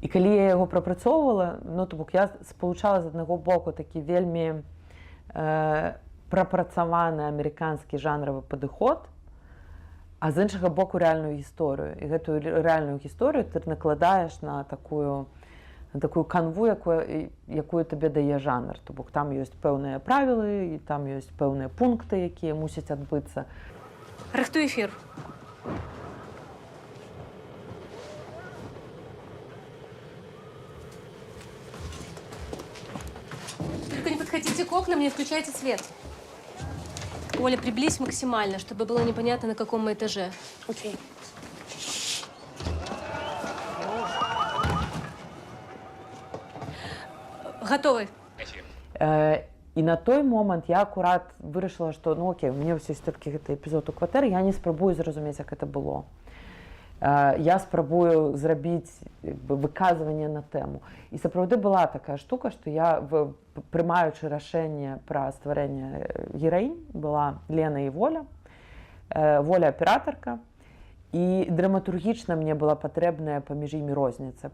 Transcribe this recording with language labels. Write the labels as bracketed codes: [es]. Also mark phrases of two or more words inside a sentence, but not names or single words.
[be] І калі я яго прапрацоўвала, ну, то бок я спалучала з аднаго боку такі вельмі прапрацаваны амерыканскі жанравы падыход, а з іншага боку рэальную гісторыю. І гэтую рэальную гісторыю ты накладаеш на такую канву, якую табе дае жанр. То бок там ёсць пэўныя правілы, і там ёсць пэўныя пункты, якія мусяць адбыцца. Рыхтуй эфир. [ru] Только не подходите к окнам, не включайте свет. Оля, приблизь максимально, чтобы было непонятно, на каком мы этаже. Окей. Готовы. [be] І на той момант я акурат вырашыла, што ну окей, у мяне ўсё такі гэты эпізод у кватэры, я не спрабую зразумець, як гэта было. Я спрабую зрабіць выказванне на тэму. І сапраўды была такая штука, што я, прымаючы рашэнне пра стварэнне гераінь, была Лена і Воля, Воля аператарка, і драматургічна мне была патрэбная паміж імі розніца.